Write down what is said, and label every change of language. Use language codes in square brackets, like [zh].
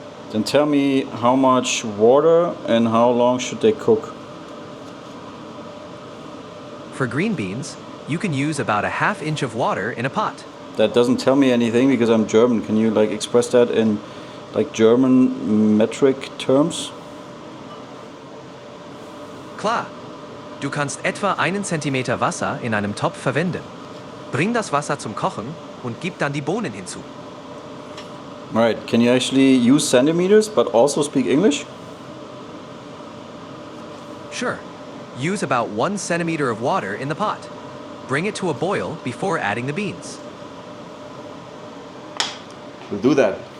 [en] Then tell me how much water and how long should they cook? For green beans, you can use about a ½ inch of water in a pot. That doesn't tell me anything because I'm German. Can you like express that in like German metric terms? [de] Klar. Du kannst etwa 1 Zentimeter Wasser in einem Topf verwenden. Bring das Wasser zum Kochen und gib dann die Bohnen hinzu. [en] Alright, can you actually use centimeters but also speak English? Sure. Use about 1 centimeter of water in the pot. Bring it to a boil before adding the beans. We'll do that.